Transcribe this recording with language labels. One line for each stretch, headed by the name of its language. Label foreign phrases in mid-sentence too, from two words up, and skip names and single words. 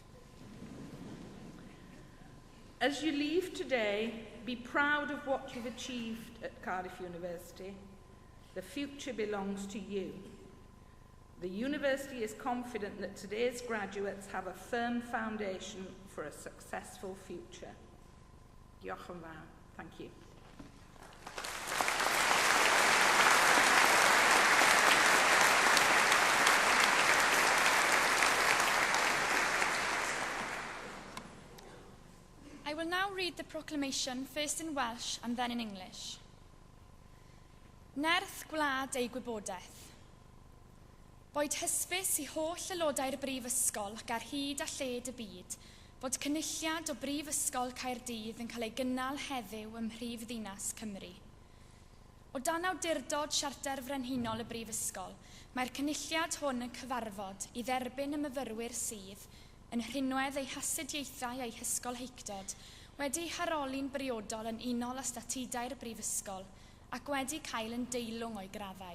English: As you leave today, be proud of what you've achieved at Cardiff University. The future belongs to you. The university is confident that today's graduates have a firm foundation for a successful future.
Welsh: Diolch yn fawr.
English: Thank you. I will now read the proclamation, first in Welsh and then in English.
Welsh: Nerth gwlad ei gwybodaeth. Boed hysbys i holl aelodau'r Brifysgol ac ar hyd a lled y byd bod cynulliad o Brifysgol Caerdydd yn cael ei gynnal heddiw ym Mhrifddinas Cymru. O dan awdurdod Siarter Frenhinol y Brifysgol, mae'r cynulliad hwn yn cyfarfod i dderbyn y myfyrwyr sydd, yn rhinwedd ei hasudiaethau a'i hysgolheictod, wedi haroli'n briodol yn unol â statudau'r Brifysgol ac wedi cael yn deilwng o'i graddau.